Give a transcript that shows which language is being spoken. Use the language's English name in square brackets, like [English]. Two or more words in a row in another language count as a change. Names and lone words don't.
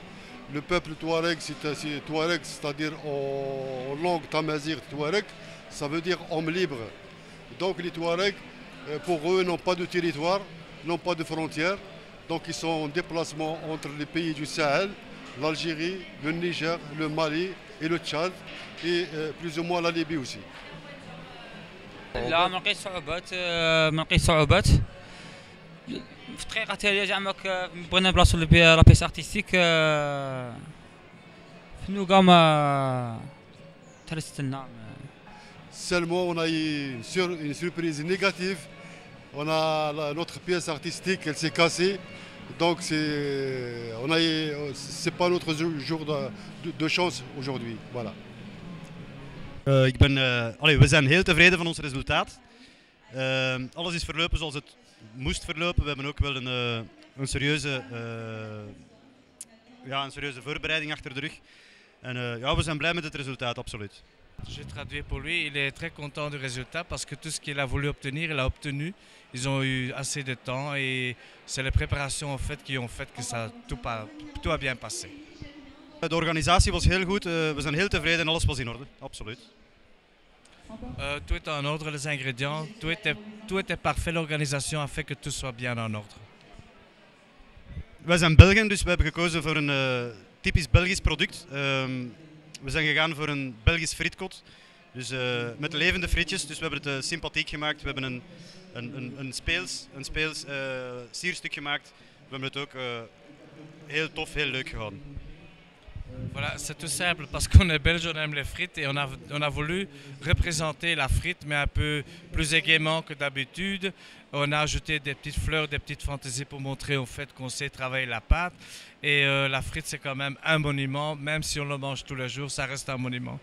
[French] Le peuple touareg, c'est-à-dire en langue tamazight touareg, ça veut dire homme libre. Donc les Touaregs, pour eux, n'ont pas de territoire, n'ont pas de frontières. Donc ils sont en déplacement entre les pays du Sahel, l'Algérie, le Niger, le Mali et le Tchad, et plus ou moins la Libye aussi. [Arabic] لا ما لقيت صعوبات في الدقيقة التالية زعما بغينا نبلاصو [French] la pièce artistique [Arabic] في النوقا ما ترست لنا. [French] Seulement on a eu une surprise négative. On a notre pièce artistique, elle s'est cassée. Donc c'est pas notre jour de chance aujourd'hui. Voilà. [Dutch] We zijn heel tevreden van ons resultaat. Alles is verlopen zoals het moest verlopen. We hebben ook wel een serieuze voorbereiding achter de rug. En we zijn blij met het resultaat, absoluut. [French] J'ai traduit pour lui, il est très content du résultat parce que tout ce qu'il a voulu obtenir, il a obtenu. Ils ont eu assez de temps et c'est les préparations en fait, qui ont fait que tout a bien passé. [Dutch] De organisatie was heel goed, we zijn heel tevreden en alles was in orde, absoluut. [French] Tout est en ordre, les ingrédients, tout était parfait, l'organisation a fait que tout soit bien en ordre. [Dutch] Wij zijn Belgen, dus we hebben gekozen voor een typisch Belgisch product. We zijn gegaan voor een Belgisch frietkot, dus met levende frietjes. Dus we hebben het sympathiek gemaakt. We hebben een speels sierstuk gemaakt. We hebben het ook heel tof, heel leuk gehouden. [French] Voilà, c'est tout simple parce qu'on est belge, on aime les frites et on a voulu représenter la frite mais un peu plus gaiement que d'habitude. On a ajouté des petites fleurs, des petites fantaisies pour montrer au fait qu'on sait travailler la pâte. Et la frite c'est quand même un monument, même si on le mange tous les jours, ça reste un monument.